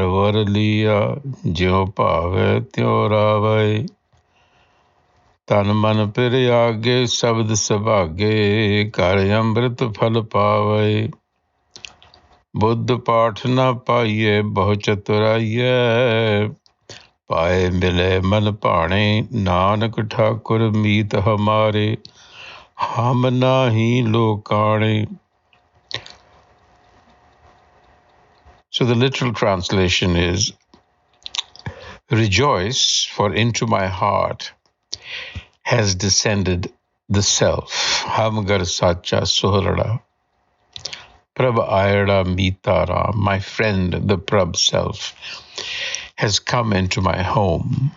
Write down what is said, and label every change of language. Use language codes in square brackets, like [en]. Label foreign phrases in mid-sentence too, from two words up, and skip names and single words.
[pa] ਵਰ ਲੀਆ ਜਿਉ ਭਾਵੇ ਤਿਉ ਰਾਵੇ ਤਨ ਮਨ ਪਿਰ ਆਗੇ ਸ਼ਬਦ ਸੁਭਾਗੇ ਘਰ ਅੰਮ੍ਰਿਤ ਫਲ ਪਾਵੇ ਬੁੱਧ ਪਾਠ ਨਾ ਪਾਈਏ ਬਹੁ ਚਤੁਰਾਈਏ ਪਾਏ ਮਿਲੇ ਮਨ ਭਾਣੇ ਨਾਨਕ ਠਾਕੁਰ ਮੀਤ ਹਮਾਰੇ ਹਮ ਨਾਹੀ ਲੋਕਾਣੇ. [en] So the literal translation is, rejoice, for into my heart has descended the self. [pa] ਹਮ ਘਰ ਸਾਚਾ ਸੋਹਿਲੜਾ, ਪ੍ਰਭ ਆਇਅੜਾ ਮੀਤਰਾ, [en] my friend, the Prab self, has come into my home.